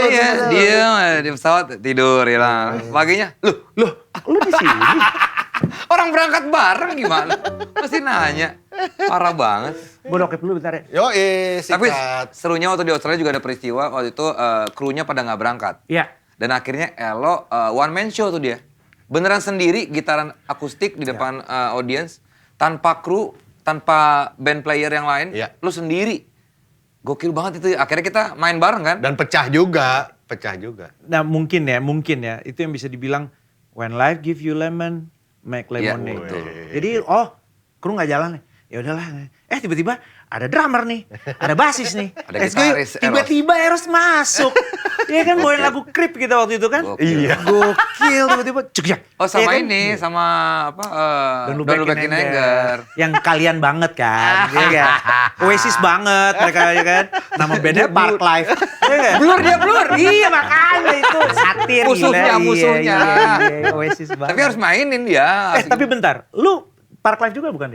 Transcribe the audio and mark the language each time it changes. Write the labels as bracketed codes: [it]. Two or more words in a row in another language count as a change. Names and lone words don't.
[id] Iya, dia di pesawat tidur hilang. Paginya, loh, Lu di sini? orang berangkat bareng gimana? Pasti nanya. Parah banget. Gue dokep dulu bentar ya. Yo, Tapi sikat. serunya waktu di Australia juga ada peristiwa waktu itu krunya pada nggak berangkat. Iya. Dan akhirnya Elo [en] one man show [id] tuh dia. Beneran sendiri gitaran akustik di depan audience tanpa kru, tanpa [en] band player [id] yang lain, Iya. lu sendiri. Gokil banget itu. Akhirnya kita main bareng kan? Dan pecah juga. Nah mungkin ya, itu yang bisa dibilang [en] when life give you lemon, make [id] Iya, lemonade. betul. Jadi kru nggak jalan nih. Ya udahlah. Tiba-tiba ada drummer nih, ada basis nih. Ada [en] Let's go [id] yuk. gitaris, Eros. Tiba-tiba Eros masuk. Iya kan bawain lagu Creep kita waktu itu kan. Gokil. Gokil tiba-tiba cek. Oh sama Iya kan? ini, sama apa? Don't Don't Look Look Back in Back in Anger. Yang kalian banget kan. Iya kan? Oasis banget mereka ya kan. Nama bandnya Park Life. Iya kan? Blur. Iya makanya itu satir Musuhnya, gila. musuhnya. Iya, Oasis banget. Tapi harus mainin dia. tapi bentar, lu Park Life juga bukan dia?